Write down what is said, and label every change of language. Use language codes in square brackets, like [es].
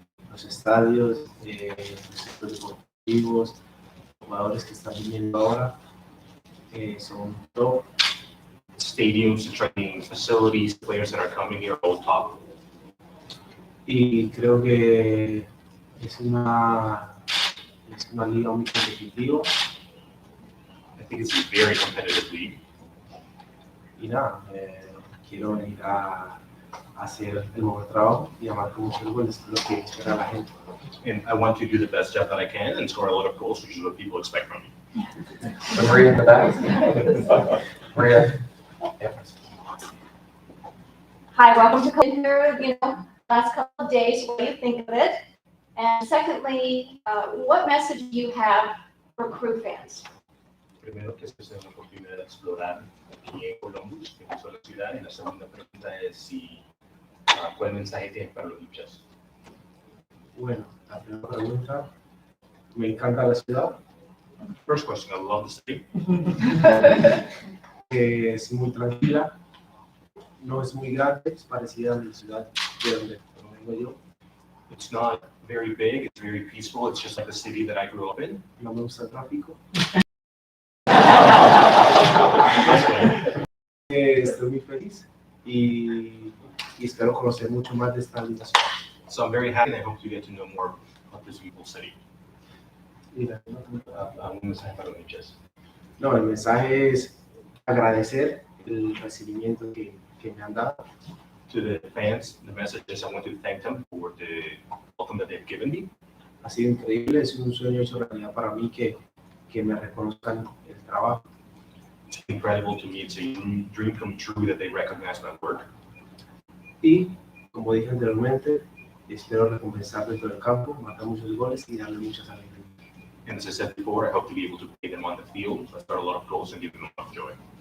[es] Los estadios, los centros deportivos, jugadores que están viniendo ahora son top. [en] Stadiums, the training facilities, players that are coming here, all top. [es] Y creo que es una liga muy competitiva. [en] I think it's a very competitive league. [es] Y nada, quiero venir a hacer el mejor trabajo y a marcar muchos goles, lo que espera la gente. [en] And I want to do the best job that I can and score a lot of goals, which is what people expect from me. So Maria in the back. Maria. Yeah. Hi, welcome to Columbus. Last couple of days, what do you think of it? And secondly, what message do you have for Crew fans? [es] Primero, que esta es una oportunidad de explorar aquí en Columbus, que es la ciudad. Y la segunda pregunta es si, ¿cuál mensaje tienes para los hinchas? Bueno, la primera pregunta, me encanta la ciudad, [en] First question, I love the city. [es] es muy tranquila, no es muy grande, es parecida a la ciudad de donde vengo yo. [en] It's not very big, it's very peaceful, it's just like the city that I grew up in. [es] No me gusta el tráfico. Estoy muy feliz y espero conocer mucho más de esta linda ciudad. [en] So I'm very happy and I hope to get to know more of this beautiful city. [es] Mira, Un mensaje para los hinchas. no, el mensaje es agradecer el recibimiento que me han dado. [en] To the fans, the message is I want to thank them for the welcome that they've given me. [es] Ha sido increíble, es un sueño hecho realidad para mí que me reconozcan el trabajo. [en] It's incredible to me. It's a dream come true that they recognize my work. [es] Y, como dije anteriormente, espero recompensar dentro del campo, marcar muchos goles y darle muchas alegrías. [en] And as I said before, I hope to be able to pay them on the field, start a lot of goals, and give them a lot of joy.